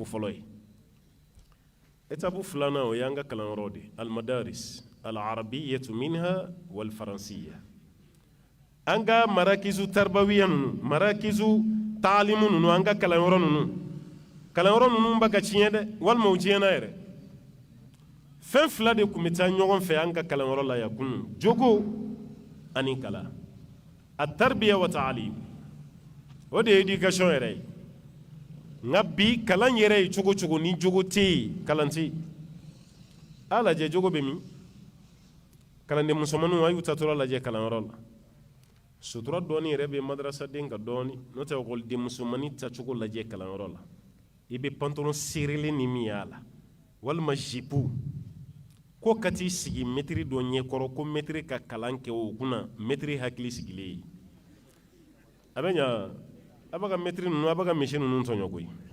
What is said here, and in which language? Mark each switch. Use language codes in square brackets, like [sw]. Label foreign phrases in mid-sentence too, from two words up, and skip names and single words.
[bm] fɔlɔ ye étape filanan o y'an ka kalanyɔrɔ de [ar] المدارس العربية منها والفرنسية [bm] an ka [ar] مراكز تربوية [bm] ninnu [ar] مراكز التعليم [bm] ninnu an ka kalanyɔrɔ ninnu ba ka tiɲɛ dɛ walima u tiɲɛna yɛrɛ fɛn fila de tun bɛ taa ɲɔgɔn fɛ an ka kalanyɔrɔ la yan kunun jogo ani kala a [ar] تربية وتعليم [bm] o de ye éducation yɛrɛ ye nka bi kalan yɛrɛ ye cogo cogo ni jogo tɛ yen kalan tɛ yen a lajɛ jogo bɛ min kalanden musomanninw a y'u tatɔla lajɛ kalanyɔrɔ la sutura dɔɔni yɛrɛ bɛ madrasaden kan dɔɔni n'o tɛ ekɔliden musomannin tacogo lajɛ kalanyɔrɔ la i bɛ pantalon serelen ni min y'a la walima jipu ko ka t'i sigi mɛtiri dɔ ɲɛkɔrɔ ko mɛtiri ka kalan kɛ o kunna mɛtiri hakili sigilen ye a bɛ ɲa a b'a ka mɛtiri ninnu a b'a ka misi ninnu tɔɲɔ koyi